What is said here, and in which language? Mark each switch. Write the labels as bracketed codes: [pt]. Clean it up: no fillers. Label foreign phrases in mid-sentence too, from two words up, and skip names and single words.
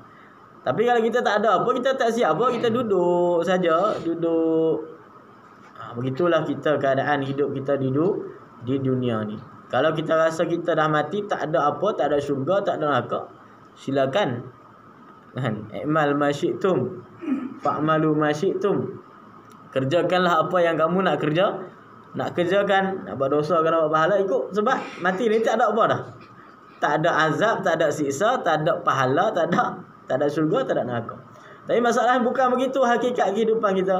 [ms] Tapi kalau kita tak ada apa, kita tak siap apa, kita duduk saja, begitulah kita keadaan hidup kita di dunia ni. Kalau kita rasa kita dah mati, tak ada apa, tak ada syurga, tak ada neraka, silakan. Kan? [ar] اعمل ما شئتم، فاعملوا ما شئتم. [ms] Kerjakanlah apa yang kamu nak kerjakan, nak buat dosa ke nak buat pahala, ikut. Sebab mati ni tak ada apa dah. Tak ada azab, tak ada siksa, tak ada pahala, tak ada syurga, tak ada neraka. Tapi masalahnya bukan begitu hakikat kehidupan kita.